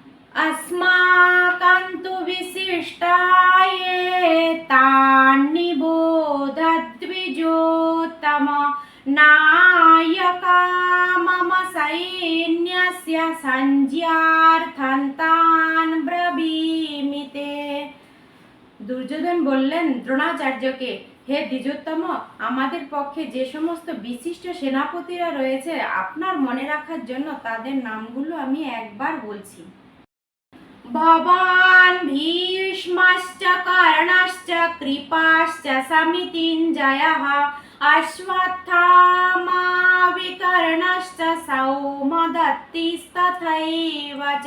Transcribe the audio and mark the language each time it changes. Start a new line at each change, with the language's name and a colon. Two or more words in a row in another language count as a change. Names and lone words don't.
Sanskrit: अस्माकं तु विशिष्टाये तान्निबोधद्विजोत्तम नायका मम सैन्यस्य संज्ञार्थन्तान् ब्रवीमि ते।
Bangla: দুর্যোধন বললেন দ্রোণাচার্যকে, হে দ্বিজোত্তম, আমাদের পক্ষে যে সমস্ত বিশিষ্ট সেনাপতিরা রয়েছে আপনার মনে রাখার জন্য তাদের নামগুলো আমি একবার বলছি।
Sanskrit: ভবান ভীষ্মশ্চ কর্ণশ্চ কৃপাশ্চ সমিতিঞ্জয়ঃ অশ্বত্থামা বিকর্ণশ্চ সৌমদত্তিস্তথৈব চ।